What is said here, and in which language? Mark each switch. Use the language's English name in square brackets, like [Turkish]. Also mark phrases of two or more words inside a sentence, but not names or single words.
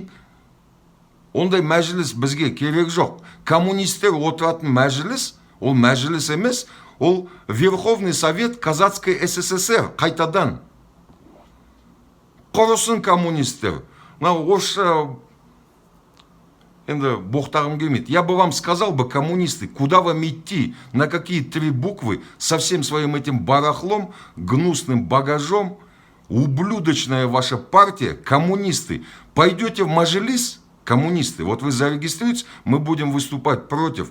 [Kazakh] Ондай мәжіліс бізге керек жоқ. Коммунистер отыратын мәжіліс, ол мәжіліс емес, ол [Russian] Верховный Совет Казахской СССР [Kazakh] қайтадан. Құрысын коммунистер. Орысша енді боқтағым келмейді. [Russian] Я бы вам сказал бы, коммунисты, куда вам идти, на какие 3 буквы, со всем своим этим барахлом, гнусным багажом, ублюдочная ваша партия, коммунисты. Пойдете в Маджлис, коммунисты, вот вы зарегистрируетесь, мы будем выступать против.